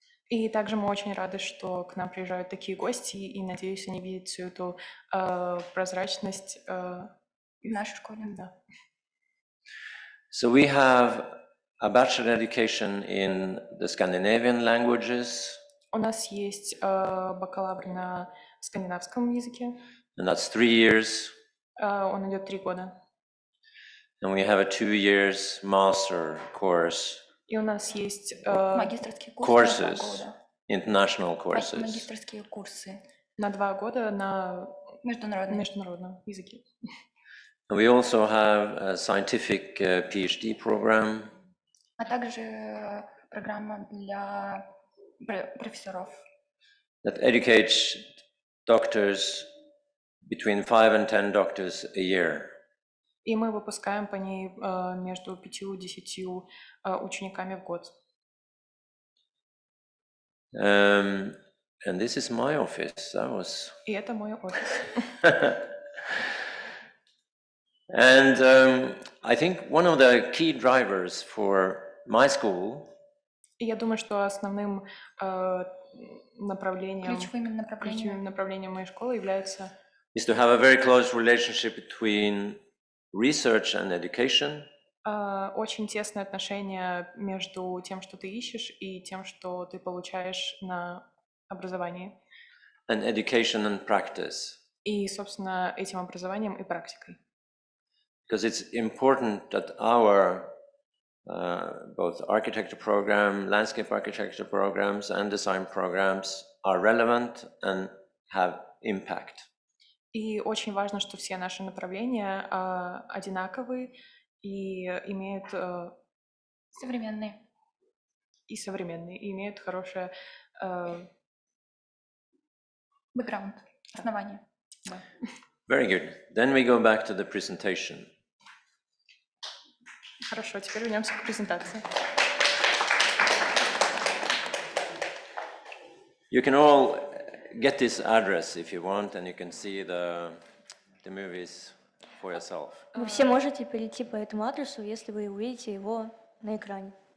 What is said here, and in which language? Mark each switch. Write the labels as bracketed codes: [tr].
[ru] И также мы очень рады, что к нам приезжают такие гости, и надеюсь, они видят всю эту прозрачность В нашей школе. Да. [en] So we have a bachelor education in the Scandinavian languages, [ru] У нас есть бакалавр на скандинавском языке. [en] and that's 3 years. [ru] Он идет 3 года. [en] And we have a 2 years master course, [ru] И у нас есть Магистерские курсы на 2 [en] courses, [ru] года. [en] international courses. [ru] Магистерские курсы на 2 года на международные. международном языке. [en] And we also have a scientific PhD program. [ru] А также программа для профессоров, [en] That educates doctors, between 5 and 10 doctors a year. [ru] И мы выпускаем по ней между 5 и 10 учениками в год. [en] And this is my office. That was. [ru] И это мой офис. [en] And I think one of the key drivers for my school [ru] И я думаю, что основным направлением, ключевыми ключевым направлением моей школы является [en] is to have a very close relationship between research and education, [ru] очень тесное отношение между тем, что ты ищешь, и тем, что ты получаешь на образовании. [en] and education and practice. [ru] И, собственно, этим образованием и практикой. [en] Because it's important that our both architecture program, landscape architecture programs, and design programs are relevant and have impact. [ru] И очень важно, что все наши направления одинаковые и имеют современные. И современные, и имеют хорошее Бэкграунд, основание. Да. [en] Very good. Then we go back to the presentation. [ru] Хорошо, теперь вернемся к презентации. [en] You can all get this address if you want, and you can see the movies for yourself. [ru] Вы все можете перейти по этому адресу, если вы увидите его на экране.